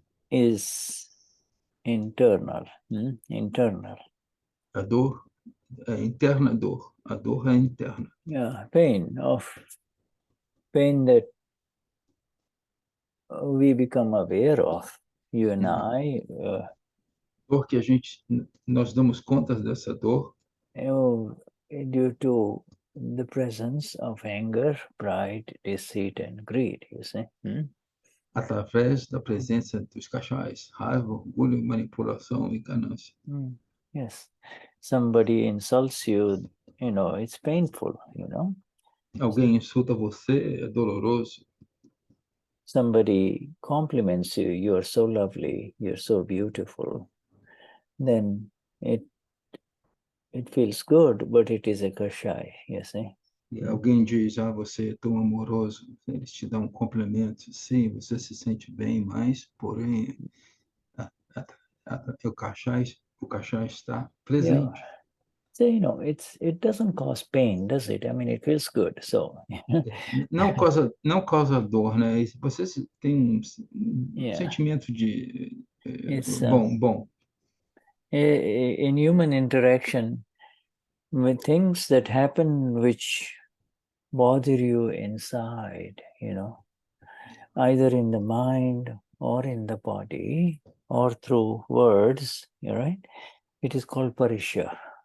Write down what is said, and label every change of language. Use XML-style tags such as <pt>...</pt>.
<en>is internal. Internal.</en> <pt>A dor é interna, dor. A dor é interna.</pt> <en>Yeah, pain that we become aware of, you and I.</en> <pt>Dor que nós damos conta dessa dor.</pt> <en>Due to the presence of anger, pride, deceit, and greed, you see.</en> <pt>Através da presença dos cachais, raiva, orgulho, manipulação e ganância.</pt> <en>Yes. Somebody insults you, it's painful,</en> <pt>Alguém insulta você, é doloroso.</pt> <en>Somebody compliments you, you are so lovely, you're so beautiful, then it feels good, but it is a kashai, you see.</en> <pt>E alguém diz, você é tão amoroso, eles te dão um complemento, sim, você se sente bem, mas, porém, o cachai está presente.</pt> <en>Yeah. So, it doesn't cause pain, does it? I mean, it feels good, so.</en> <pt>Não causa dor, né? Você tem sentimento de bom.</pt> <en>In human interaction, with things that happen which bother you inside, either in the mind or in the body or through words, right? It is called Parishaha.</en>